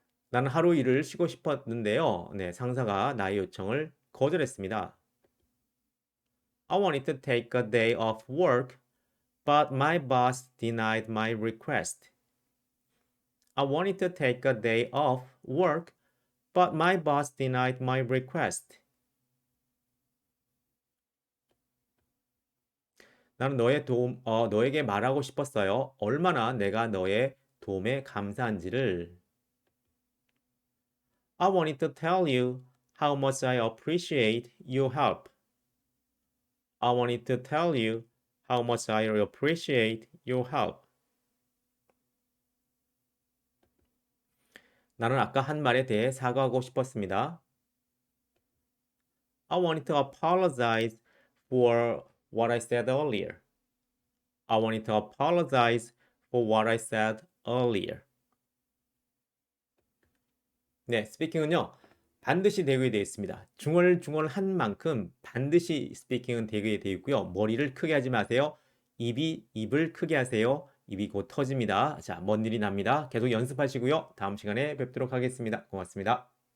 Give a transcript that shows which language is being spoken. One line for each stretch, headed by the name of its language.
Korean: 나는 하루 일을 쉬고 싶었는데요. 네, 상사가 나의 요청을 거절했습니다.
English: I wanted to take a day off work, but my boss denied my request. I wanted to take a day off work, but my boss denied my request.
Korean: 나는 너에게 말하고 싶었어요. 얼마나 내가 너의 도움에 감사한지를.
English: I wanted to tell you how much I appreciate your help. I wanted to tell you how much I appreciate your help.
Korean: 나는 아까 한 말에 대해 사과하고 싶었습니다.
English: I wanted to apologize for what I said earlier. I wanted to apologize for what I said earlier.
Korean: 네, 스피킹은요. 반드시 되게 되어 있습니다. 중얼중얼한 만큼 반드시 스피킹은 되게 되어 있고요. 머리를 크게 하지 마세요. 입을 크게 하세요. 입이 곧 터집니다. 자, 먼 일이 납니다. 계속 연습하시고요. 다음 시간에 뵙도록 하겠습니다. 고맙습니다.